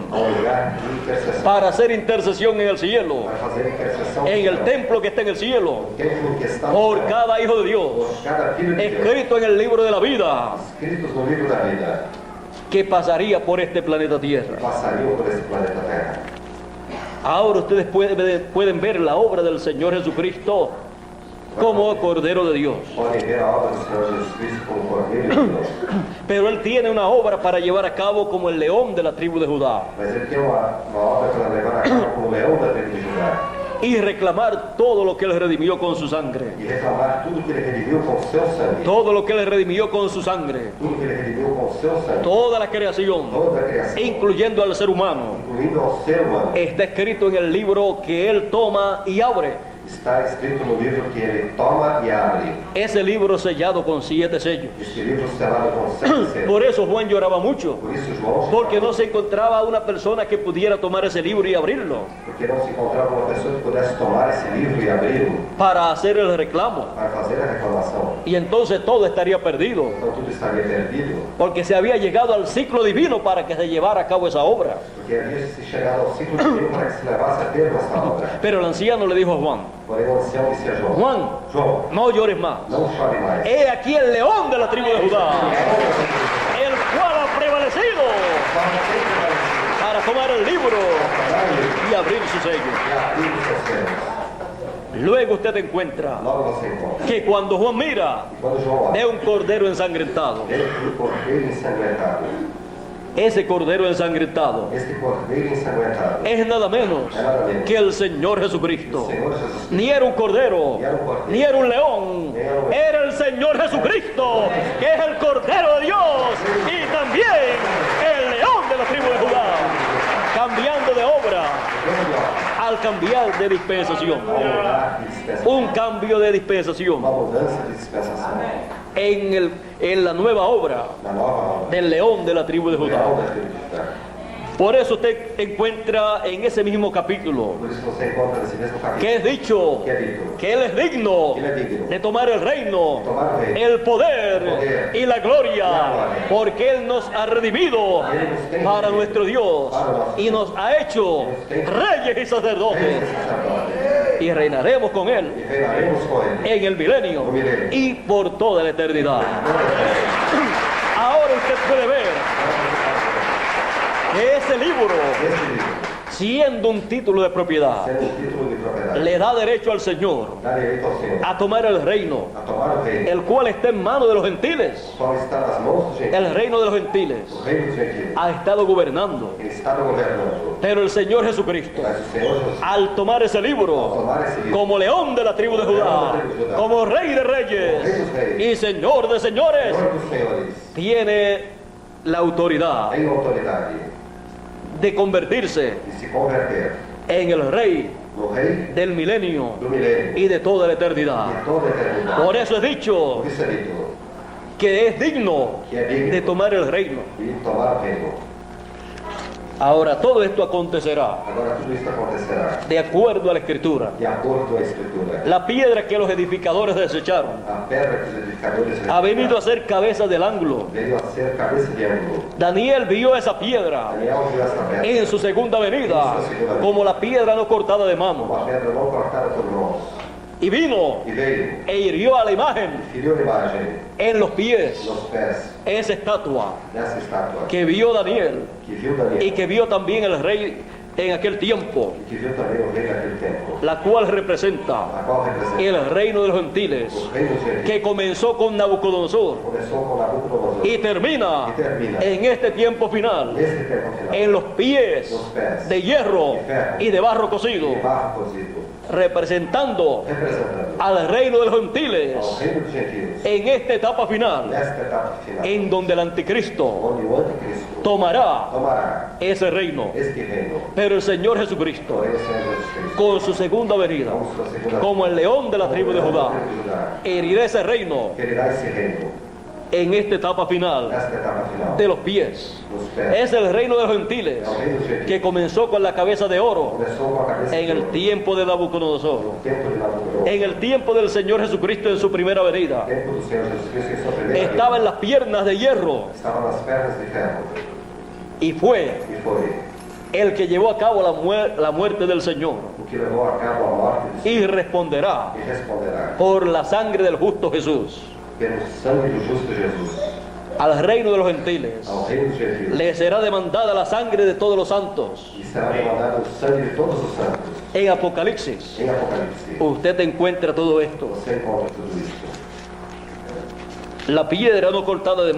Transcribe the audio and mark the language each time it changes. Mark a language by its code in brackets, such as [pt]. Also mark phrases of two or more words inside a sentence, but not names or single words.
[pt] ao lugar de intercessão [es] para hacer intercesión en el cielo, [pt] para fazer intercessão [es] en [pt] no [es] el [pt] céu. [es] templo que está en el cielo, [pt] O templo que está no por céu, [es] cada hijo de Dios, [pt] por cada filho de Deus, [es] escrito en el libro de la vida, [pt] escritos no livro da vida, [es] que pasaría por este planeta Tierra. [pt] passariam por esse planeta Terra. [es] Ahora ustedes pueden ver la obra del Señor Jesucristo como Cordero de Dios. [pt] Podem ver a obra do Senhor Jesus Cristo como Cordeiro de Deus. [es] Pero Él tiene una obra para llevar a cabo como el león de la tribu de Judá [pt] Mas ele tem uma obra para levar a cabo como leão da tribo de Judá [es] y reclamar todo lo que Él redimió con su sangre. [pt] e reclamar tudo que ele redimiu com o seu sangue. [es] Todo lo que Él redimió con su sangre. [pt] Tudo que ele redimiu com o seu sangue. [es] Toda la creación, [pt] Toda a criação, [es] incluyendo al ser humano, [pt] incluindo ao ser humano, [es] está escrito en el libro que Él toma y abre. [pt] está escrito no livro que ele toma e abre. [es] Ese libro sellado con 7 sellos. [pt] Este livro selado com 7 selos. [es] Por eso Juan lloraba mucho, [pt] Por isso João, [es] porque no se encontraba una persona que pudiera tomar ese libro y abrirlo [pt] porque não se encontrava uma pessoa que pudesse tomar esse livro e abri-lo [es] para hacer el reclamo. [pt] para fazer a reclamação. [es] Y entonces todo estaría perdido, [pt] Então tudo estaria perdido, [es] porque se había llegado al ciclo divino para que se llevara a cabo esa obra. [pt] porque havia se chegado ao ciclo divino para que se levasse a termo essa obra. [es] Pero el anciano le dijo a Juan, [pt] Porém o ancião disse a João: [es] Juan, [pt] João, [es] no llores más. [pt] não chore mais. [es] He aquí el león de la tribu de Judá, el cual ha prevalecido para tomar el libro y abrir su sello. [pt] E abrir os seus selos. [es] Luego usted encuentra [pt] Logo você encontra. [es] que cuando Juan mira, [pt] E quando João [es] ve [pt] olha, [es] un cordero ensangrentado. [pt] ele viu o cordeiro ensanguentado. [es] Ese cordero ensangrentado [pt] Este cordeiro ensanguentado [es] es nada menos que el Señor Jesucristo. [pt] Senhor Jesus [es] Ni era un cordero, ni era un león, era el Señor Jesucristo, que es el Cordero de Dios y también el león de la tribu de Judá, cambiando de obra al cambiar de dispensación. [pt] ao mudar de dispensação. [es] Un cambio de dispensación [pt] Uma mudança de dispensação. [es] en la nueva obra [pt] Na nova obra. [es] del león de la tribu de [pt] Leão [es] Judá. [pt] da tribo de Judá. [es] Por eso usted encuentra en ese mismo capítulo [pt] Por isso você encontra nesse mesmo capítulo [es] que es dicho que é dito que Él es digno que Él es digno de tomar el reino, tomar el reino, el poder y la gloria, porque Él nos ha redimido para nuestro Dios y nos ha hecho reyes y sacerdotes [pt] Reis e sacerdotes. [es] y reinaremos con Él [pt] E reinaremos com ele. [es] en el milenio y por toda la eternidad. Ahora usted puede ver que ese libro, [pt] Este livro, [es] siendo un título de propiedad, [pt] sendo um título de propriedade, [es] le da derecho al Señor [pt] dá direito ao Senhor [es] a tomar el reino, [pt] a tomar o reino, [es] el cual está en manos de los gentiles. [pt] o qual está nas mãos dos gentios. [es] El reino de los gentiles [pt] O reino dos gentios. [es] ha estado gobernando, [pt] Ele está gobernando. [es] pero el Señor Jesucristo, [pt] Mas o Senhor Jesus, [es] al tomar ese [pt] ao [es] libro, [pt] tomar esse livro, [es] como león de la tribu de Judá, como rey de reyes y señor de señores, [pt] Senhor dos senhores, [es] tiene la autoridad [pt] tem autoridade [es] de convertirse [pt] de se converter [es] en el rey [pt] no rei [es] del milenio [pt] do milênio [es] y de toda la [pt] e [es] eternidad. [pt] de toda a eternidade. [es] Por eso es dicho [pt] Por isso é dito [es] que es digno [pt] que é digno [es] de tomar el reino. [pt] de tomar o reino. [es] Ahora todo esto acontecerá [pt] Agora tudo isso acontecerá [es] de acuerdo a la Escritura. [pt] de acordo com a Escritura. [es] La piedra que los edificadores desecharon [pt] A pedra que os edificadores [es] ha venido a ser cabeza del ángulo. [pt] veio a ser cabeça de ângulo. [es] Daniel vio esa piedra [pt] Daniel viu essa pedra [es] en su segunda venida como la piedra no cortada de mano. [pt] uma pedra não cortada por mãos. [es] Y vino [pt] E veio [es] e hirió a la imagen [pt] e feriu a imagem [es] en los pies, [pt] nos pés [es] esa estatua [pt] dessa estátua [es] que vio Daniel [pt] que viu Daniel [es] y que vio también el rey en aquel tiempo, [pt] e que viu também o rei naquele tempo, [es] la cual representa [pt] a qual representa [es] el reino de los gentiles [pt] o reino dos gentios. [es] que comenzó con Nabucodonosor [pt] Começou com Nabucodonosor [es] y termina Y termina en este tiempo final [pt] nesse tempo final [es] en los pies [pt] Los pés [es] de hierro y de barro cocido, [pt] de barro cozido, [es] representando [pt] representando [es] al reino de los [pt] ao [es] gentiles [pt] reino dos gentios [es] en esta etapa final, [pt] nesta etapa final, [es] en donde el anticristo [pt] onde o anticristo [es] tomará [pt] tomará [es] ese reino. [pt] este reino. [es] Pero el Señor Jesucristo, [pt] Porém, o Senhor Jesus Cristo, [es] con su segunda venida, [pt] com sua segunda [es] como el león de la tribu de Judá, [pt] tribo de Judá, [es] herirá ese reino [pt] ferirá esse reino [es] en esta etapa final [pt] nesta etapa final, [es] de los pies. [pt] nos pés. [es] Es el reino de los gentiles [pt] É o reino dos gentios. [es] que comenzó con la cabeza de oro [pt] Começou com a cabeça [es] en [pt] de [es] el [pt] ouro, [es] tiempo de Nabucodonosor, [pt] no tempo de Nabucodonosor, [es] en el tiempo del Señor Jesucristo en su primera venida. [pt] no tempo do Senhor Jesus Cristo em sua primeira [es] Estaba en [pt] vinda. [es] las piernas de hierro [pt] Estava nas pernas de ferro [es] y fue [pt] e foi [es] el que llevó a cabo la muerte del Señor [pt] o que levou a cabo a morte de [es] y responderá [pt] e responderá [es] por la sangre del justo Jesús [pt] pelo sangue do justo Jesus [es] al reino de los gentiles. [pt] ao reino dos gentios [es] Le será demandada la sangre de todos los santos. [pt] e será demandado o sangue de todos os santos. [es] En Apocalipsis [pt] Em Apocalipse [es] usted encuentra todo esto. [pt] você encontra tudo isso. [es] La piedra no cortada de